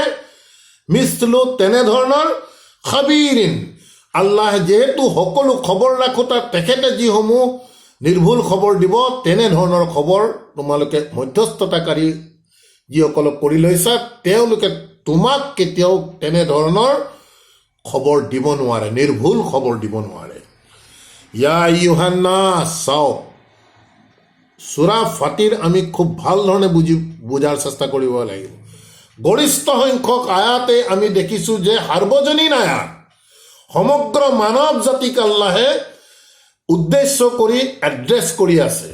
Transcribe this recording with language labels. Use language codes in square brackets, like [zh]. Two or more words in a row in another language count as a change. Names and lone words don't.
[as] মিছলু তেনেধৰণৰ খাবীৰিন আল্লাহ যিহেতু সকলো খবৰ ৰাখোতা তেখেতে যিসমূহ নিৰ্ভুল খবৰ দিব তেনেধৰণৰ খবৰ তোমালোকে মধ্যস্থতাকাৰী যিসকলক কৰি লৈছা তেওঁলোকে তোমাক কেতিয়াও তেনেধৰণৰ খবৰ দিব নোৱাৰে, নিৰ্ভুল খবৰ দিব নোৱাৰে। [ar] يا أيها الناس, [as] চাওক সূৰা ফাতিৰ আমি খুব ভাল ধৰণে বুজাৰ চেষ্টা কৰিব লাগিব। গৰিষ্ঠ সংখ্যক আয়াতে আমি দেখিছোঁ যে সাৰ্বজনীন আয়াত সমগ্ৰ মানৱ জাতিক আল্লাহে উদ্দেশ্য কৰি এড্ৰেছ কৰি আছে।